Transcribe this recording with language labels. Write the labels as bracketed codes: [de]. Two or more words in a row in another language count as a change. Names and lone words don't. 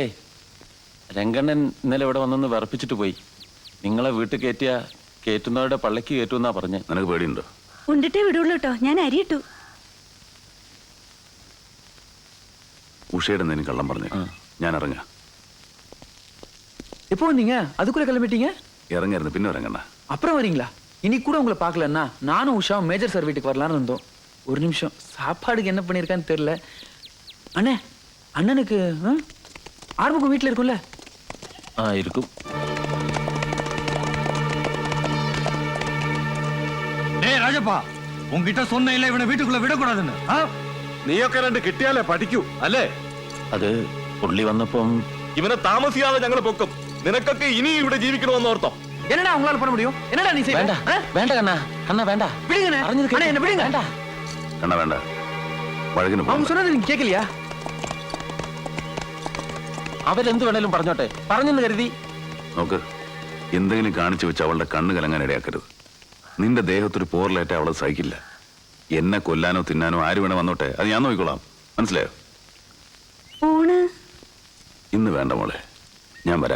[ml] രംഗണ്ണൻ ഇന്നലെ ഇവിടെ വന്നൊന്ന് വിറപ്പിച്ചിട്ട് പോയി. നിങ്ങളെ വീട്ടിൽ കയറ്റിയ കയറ്റുന്നവരുടെ പള്ളക്ക് കയറ്റുമെന്നാ പറഞ്ഞ്. നിനക്ക് പേടിയുണ്ടോ? ഉണ്ടിട്ടേ വിടുള്ളൂ കേട്ടോ. ഞാൻ അരിയിട്ടു. ഉഷയുടെ എന്തെങ്കിലും കള്ളം പറഞ്ഞു. ഞാൻ ഇറങ്ങാ. [ta] எப்போ வந்தீங்க? அதுக்குள்ள கிளம்பிட்டீங்க? இறங்கிருந்து பின்ன இறங்கண்ணா. அப்புறம் வரீங்களா? இன்னைக்கு கூட உங்களை பார்க்கலன்னா நானும் உஷாவும் மேஜர் சார் வீட்டுக்கு வரலான்னு இருந்தோம். ஒரு நிமிஷம், சாப்பாடுக்கு என்ன பண்ணியிருக்கான்னு தெரியல. அண்ணே, அண்ணனுக்கு ஆர்முகம் வீட்டில் இருக்கும்ல? இருக்கும். டேய் ராஜப்பா, உன்கிட்ட சொன்ன இல்ல இவனை வீட்டுக்குள்ள விடக்கூடாதுன்னு. [ml] നീയൊക്കെ രണ്ട് കിട്ടിയാലേ പഠിക്കൂ അല്ലേ? അത് പുള്ളി വന്നപ്പം ഇവനെ താമസിയാതെ ഞങ്ങൾ പൊക്കും. നിനക്കൊക്കെ ഇനി ഇവിടെ ജീവിക്കണമെന്ന് ഓർത്തോ? [ta] என்னடா உங்களால பண்ண முடியும்? என்னடா நீ செய்ய? [ml] വേണ്ട വേണ്ട കണ്ണാ. കണ്ണാ വേണ്ട. [ta] விடுங்கண்ணே. அண்ணே என்ன விடுங்க. [ml] വേണ്ട കണ്ണ വേണ്ട. വഴകിന് [ta] அவங்க சொன்னது நீங்க கேட்கலையா? [ml] അവരെന്ത് വേണേലും പറഞ്ഞോട്ടെ. പറഞ്ഞെന്ന് കരുതി. നോക്ക്, എന്തെങ്കിലും കാണിച്ചു വെച്ച് അവളുടെ കണ്ണ് കലങ്ങാൻ ഇടയാക്കരുത്. നിന്റെ ദേഹത്തൊരു പോറിലേറ്റ അവളെ സഹിക്കില്ല. എന്നെ കൊല്ലാനോ തിന്നാനോ ആര് വേണേ വന്നോട്ടെ, അത് ഞാൻ നോക്കിക്കോളാം. മനസ്സിലായോ? ഇന്ന് വേണ്ട മോളെ, ഞാൻ വരാം.